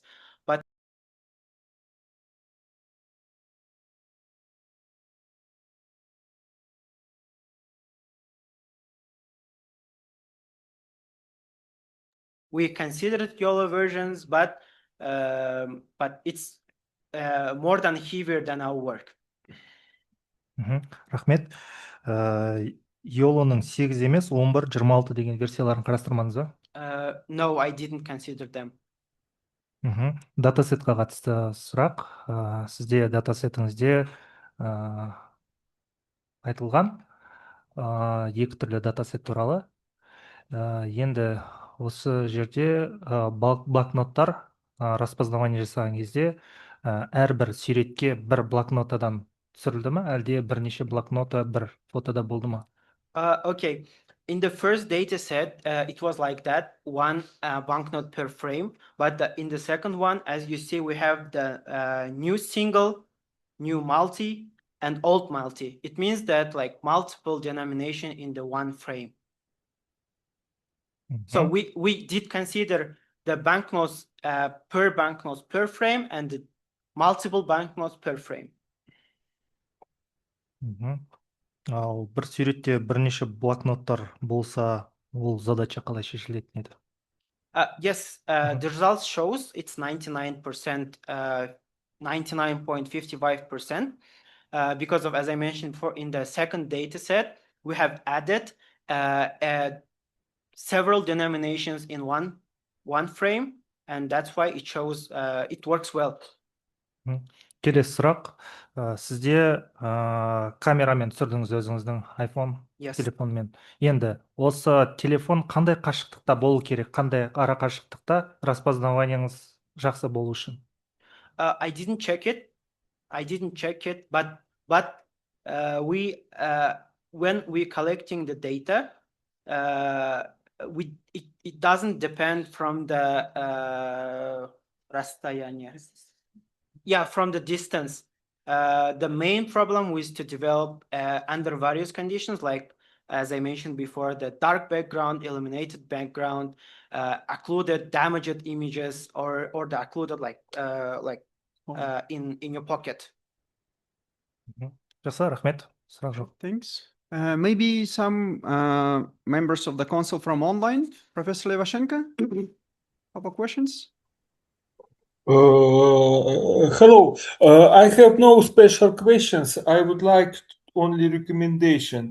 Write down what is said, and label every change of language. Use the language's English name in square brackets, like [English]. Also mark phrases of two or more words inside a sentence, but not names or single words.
[English] But we considered YOLO versions, but it's more than heavier than our work. [Kazakh] Рахмет. YOLO-ның 8 емес, 11, 26 деген версияларын қарастырмаңыз ба? [English] No, I didn't consider them. [Kazakh] Датасетқа қатысты сұрақ. Сізде датасетіңізде айтылған екі түрлі датасет туралы. Енді осы жерде блокноттар распознавание жасаған кезде әрбір суретке бір блокнотадан түсірілді ме, әлде бірнеше блокнота бір фотода болды ма? [English] Okay. In the first data set, it was like that, one banknote per frame. But in the second one, as you see, we have the new single, new multi, and old multi. It means that like multiple denomination in the one frame. So we did consider the banknotes per frame and the multiple banknotes per frame. [Kazakh] Ал бір суретте бірнеше блокноттар болса, ол задача қалай шешілетін еді? [English] Yes, the results shows it's 99%, 99.55%, because of, as I mentioned before, in the second data set, we have added several denominations in one frame, and that's why it shows it works well. [Kazakh] Келесі сұрақ. Сізде камерамен түсірдіңіз өзіңіздің iPhone [English] Yes. [Kazakh] телефонмен. Енді осы телефон қандай қашықтықта болу керек? Қандай ара қашықтықта распознаваниеңіз жақсы болу үшін? [English] I didn't check it, but we when we collecting the data, it doesn't depend from the расстояние. Yeah, from the distance. The main problem was to develop under various conditions, like as I mentioned before, the dark background, illuminated background, occluded, damaged images, or the occluded in your pocket. [Kazakh] Жақсы, рахмет. Сұрақ жоқ. [English] Thanks. Maybe some members of the council from online, Professor Levashenko, have questions? Hello. I have no special questions. I would like only recommendation.